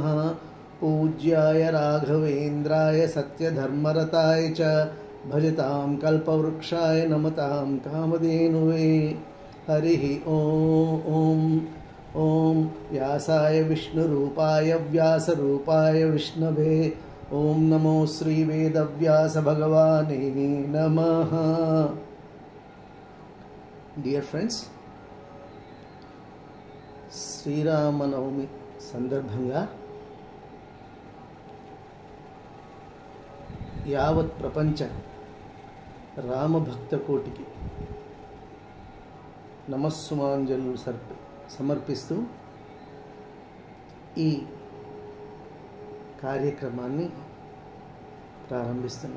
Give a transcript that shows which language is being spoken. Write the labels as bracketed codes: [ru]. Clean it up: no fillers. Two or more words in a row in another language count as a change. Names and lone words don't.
[sa] पूज्याय राघवेन्द्राय सत्यधर्मरताय च भजतां कल्पवृक्षाय नमतां कामधेनुवे। हरिः ॐ व्यासाय विष्णुरूपाय व्यासरूपाय विष्णवे ॐ नमो श्रीवेदव्यासभगवाने नमः। [en] dear friends, [te] శ్రీరామనవమి సందర్భంగా యావత్ ప్రపంచ రామభక్త కోటికి నమస్సుమాంజలు సమర్పిస్తూ ఈ కార్యక్రమాన్ని ప్రారంభిస్తున్నాం.